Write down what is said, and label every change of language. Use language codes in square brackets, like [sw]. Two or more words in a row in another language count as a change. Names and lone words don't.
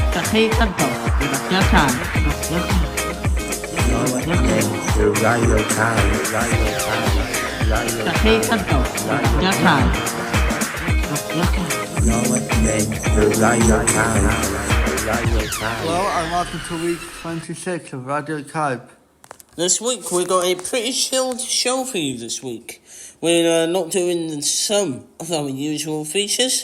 [en] chi gydol i Radio CAYB. Radio CAYB. Chi gydol i Radio CAYB. Hello and welcome to week 26 of Radio CAYB. This week we got a pretty chilled show for you this week. We're not doing some of our usual features.